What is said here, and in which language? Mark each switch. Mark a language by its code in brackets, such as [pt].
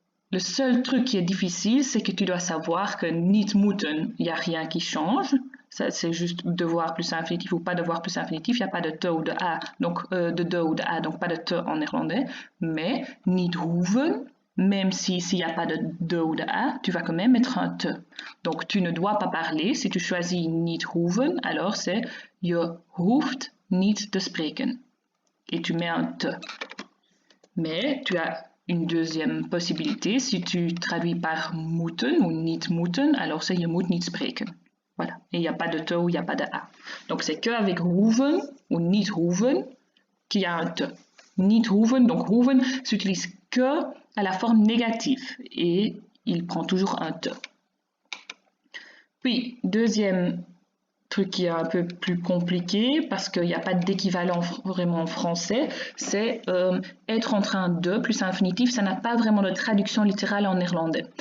[fr] Le seul truc qui est difficile, c'est que tu dois savoir que [nl] niet moeten, [fr] il n'y a rien qui change. C'est juste devoir plus infinitif ou pas devoir plus infinitif. Il n'y a pas de te ou de a, donc de de ou de a, donc pas de te en néerlandais. Mais [nl] niet hoeven, [fr] même s'il n'y a pas de ou de a, tu vas quand même mettre un te. Donc tu ne dois pas parler. Si tu choisis [nl] niet hoeven, [fr] alors c'est [nl] je hoeft niet te spreken. [fr] Et tu mets un te. Mais tu as une deuxième possibilité. Si tu traduis par [nl] moeten ou niet moeten, [fr] alors c'est [nl] je moet niet spreken. [fr] Voilà. Et il n'y a pas de te ou il n'y a pas de a. Donc c'est qu'avec hoeven ou [nl] niet hoeven [fr] qu'il y a un te. [nl] Niet hoeven, [fr] donc hoeven s'utilise que à la forme négative et il prend toujours un te. Puis, deuxième truc qui est un peu plus compliqué parce qu'il n'y a pas d'équivalent vraiment en français, c'est être en train de plus infinitif, ça n'a pas vraiment de traduction littérale en néerlandais.